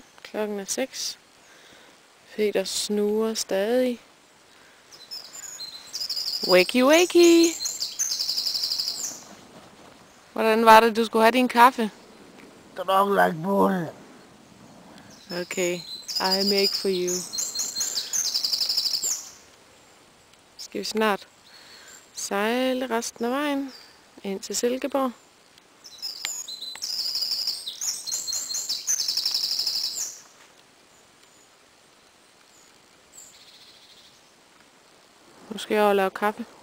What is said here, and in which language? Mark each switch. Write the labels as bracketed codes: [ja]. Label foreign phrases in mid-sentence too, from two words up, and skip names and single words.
[da] Klokken er 6. Peter snuger stadig. [en] Wakey wakey! [da] Hvordan var det, du skulle have din kaffe? Drukket bolle. [en] Okay, I make for you. [da] Skal vi snart sejle resten af vejen ind til Silkeborg. Nu skal jeg over og lave kaffe.